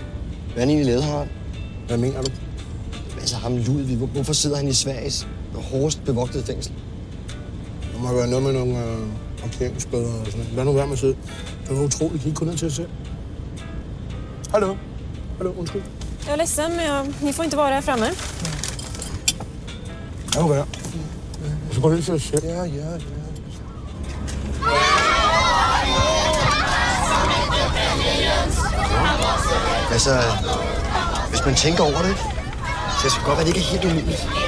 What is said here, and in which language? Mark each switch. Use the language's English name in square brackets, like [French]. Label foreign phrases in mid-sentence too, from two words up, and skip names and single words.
[Danish] Hvad har han egentlig lavet, Harald? Hvad mener du? Altså ham Ludvig, hvorfor sidder han i Sveriges hårdest bevogtede fængsel? Der må være noget med nogle parkeringsbøder og sådan noget. Lad nu være med at sidde. Det var utroligt. Kan I ikke gå ned til jer selv? Hallo? Hallo, undskyld. [Swedish] Jag är ledsen, men ni får inte vara här framme. [Danish] Lad nu være. Så gå ned til jer selv. Ja. Altså, hvis man tænker over det, så det skal godt være, det ikke er helt umuligt.